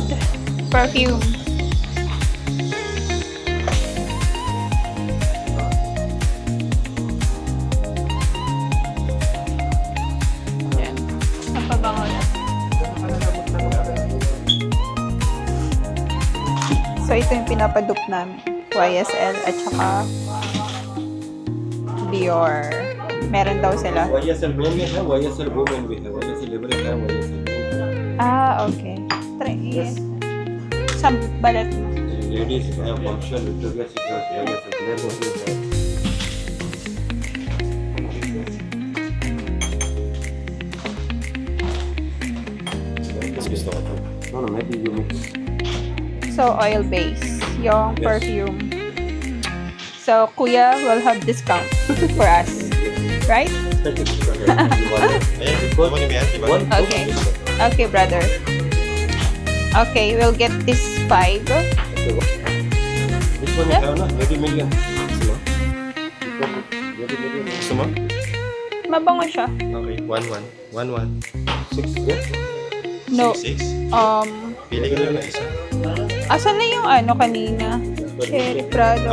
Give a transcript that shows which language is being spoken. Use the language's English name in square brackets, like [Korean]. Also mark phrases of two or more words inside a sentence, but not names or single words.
[Filipino] Perfume. Ayan. Ang pabango na. So, ito yung pinapadup namin. YSL at saka Dior. Meron daw sila. [Hindi] YSL men में है, YSL women भी है, YSL लिबरे है, YSL [Filipino] Okay. [English] Try yes. [Filipino] Sa balat mo. [Hindi] लेडीज है, फंक्शन विक्टोरिया सीक्रेट है, YSL men होती है. [Filipino] Gusto ko to. [English] No, maybe you mix. [Filipino] So, [English] oil base. [Filipino] Yung Yes. perfume. [English] So, kuya will have discount for us. Right? Okay. Okay, brother. Okay, we'll get this 5. Which one you have na? 80 million. [Filipino] Gusto mo? Mabango siya. [English] Okay, 1-1. 6, yeah? No. [Filipino] 6. Pili ka na ng isa. Asan na yung kanina? Cherry Prado.